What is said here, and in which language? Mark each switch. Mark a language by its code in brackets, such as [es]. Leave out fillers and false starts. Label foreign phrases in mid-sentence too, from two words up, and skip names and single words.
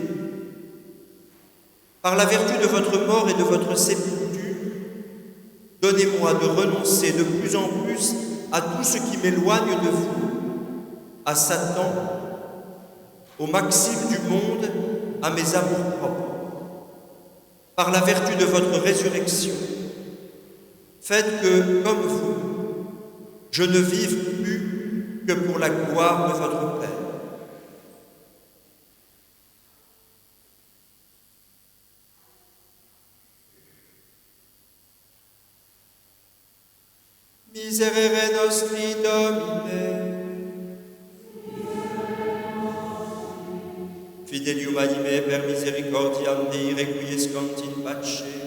[fr] Par la vertu de votre mort et de votre sépulture, donnez-moi de renoncer de plus en plus à tout ce qui m'éloigne de vous, à Satan, aux maximes du monde, à mes amours propres. Par la vertu de votre résurrection, faites que, comme vous, je ne vive plus que pour la gloire de votre Père. [la] Miserere nostri Domine, Fidelium anime per misericordiam Dei requiescant in pace.